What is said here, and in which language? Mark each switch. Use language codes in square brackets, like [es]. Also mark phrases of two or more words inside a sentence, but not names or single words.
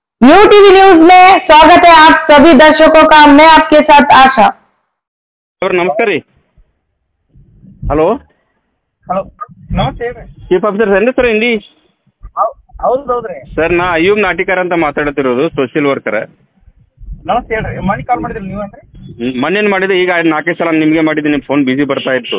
[hi] यू टीवी न्यूज में स्वागत है आप सभी दर्शकों का। मैं आपके साथ आशा। [kn] सर नमस्कार ರೀ। ಹಲೋ ಹಲೋ ನಮಸ್ತೆ ಹೇಳ್ರಿ। [en] chief officer [kn] ಏನ್ರಿ ಸರ್ ಹಿಂದಿ? ಹೌದ್ರಿ ಸರ್ ನಾ ಅಯ್ಯೂಬ್ ನಾಟಿಕರ್ ಅಂತ ಮಾತಾಡ್ತಿರೋದು, [en] social worker. [kn] ನಮಸ್ತೆ ಹೇಳ್ರಿ। ಮನೆ ಕಾಲ್ ಮಾಡಿದ್ರಿ ನೀವೇನ್ರಿ? ಮೊನ್ನೆ ಮಾಡಿದೆ, ಈಗ 4 ಸಲ ನಿಮಗೆ ಮಾಡಿದ್ದೀನಿ, [en] phone busy [kn] ಬರ್ತಾ ಇತ್ತು.